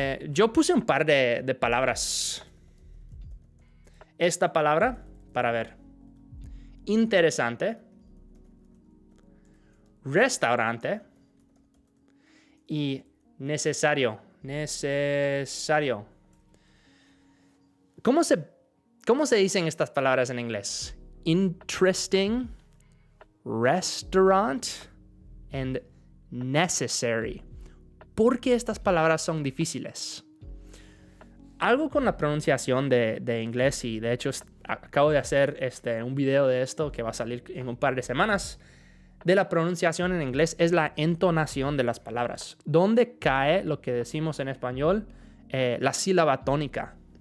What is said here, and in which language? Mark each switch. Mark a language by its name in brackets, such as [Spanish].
[Spanish] Yo puse un par de palabras. Esta palabra, para ver. Interesante. Restaurante. Y necesario. Necesario. ¿Cómo se dicen estas palabras en inglés? [English] Interesting, restaurant, and necessary. [Spanish] ¿Por qué estas palabras son difíciles? Algo con la pronunciación de inglés, y de hecho acabo de hacer un video de esto que va a salir en un par de semanas, de la pronunciación en inglés, es la entonación de las palabras. ¿Dónde cae lo que decimos en español? La sílaba tónica.